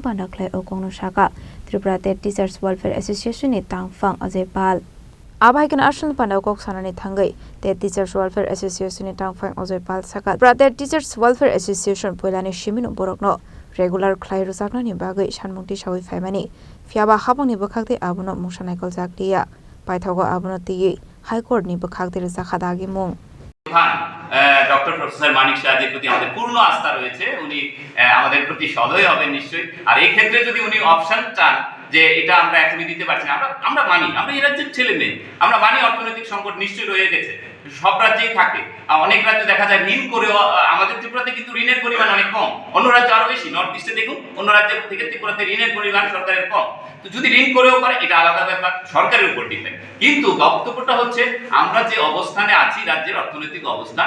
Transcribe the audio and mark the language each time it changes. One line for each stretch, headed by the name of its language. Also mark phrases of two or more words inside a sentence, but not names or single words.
Kok Borok: pandaklai okongno shaka Tripura State Teachers Welfare Association ni tangfang Ajaypal Abhaikan Arshal Panda Kok Sanani Thangai State Teachers Welfare Association ni tangfang Ajaypal saka Tripura State Teachers Welfare Association poilani shiminu borokno regular khlai rusakna ni bagai shanmungti shawi faimani fiaba habang ni bakhakte abuno mungshanaikol jakliya paithago abuno ti High Court ni bakhakte rusakhadagi mung
Bangla: ডক্টর প্রফেসর মানিক শাহজির প্রতি আমাদের পূর্ণ আস্থা রয়েছে উনি আমাদের প্রতি সদয় হবেন নিশ্চয়ই আর এই ক্ষেত্রে যদি উনি অপশন চান যে এটা আমরা এখনই দিতে পারছি না আমরা মানি আমরা এই রাজ্যের ছেলে মেয়ে আমরা মানি অর্থনৈতিক সংকট নিশ্চয়ই রয়ে গেছে সব রাজ্যেই থাকে অনেক রাজ্যে দেখা যায় ঋণ করেও আমাদের ত্রিপুরাতে কিন্তু ঋণের পরিমাণ অনেক কম অন্য রাজ্যে আরো বেশি নর্থ ইস্টে দেখুন অন্য রাজ্যের থেকে ত্রিপুরাতে ঋণের পরিমাণ সরকারের কম তো যদি ঋণ করেও পারে এটা আলাদা ব্যাপার সরকারের উপর ডিপেন্ড কিন্তু বক্তব্যটা হচ্ছে আমরা যে অবস্থানে আছি রাজ্যের অর্থনৈতিক অবস্থান